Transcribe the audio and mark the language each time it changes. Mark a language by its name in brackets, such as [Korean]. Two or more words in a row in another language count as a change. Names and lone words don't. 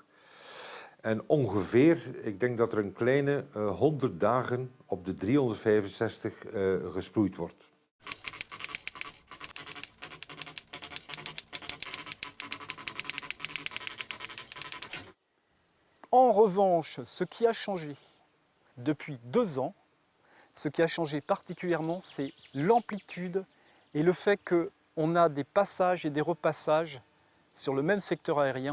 [Dutch] En ongeveer, ik denk dat er een kleine 100 dagen op de 365 gesproeid wordt. [French] En revanche, ce qui a changé depuis 2 ans, ce qui a changé particulièrement, c'est l'amplitude et le fait qu'on a des passages et des repassages sur le même secteur aérien.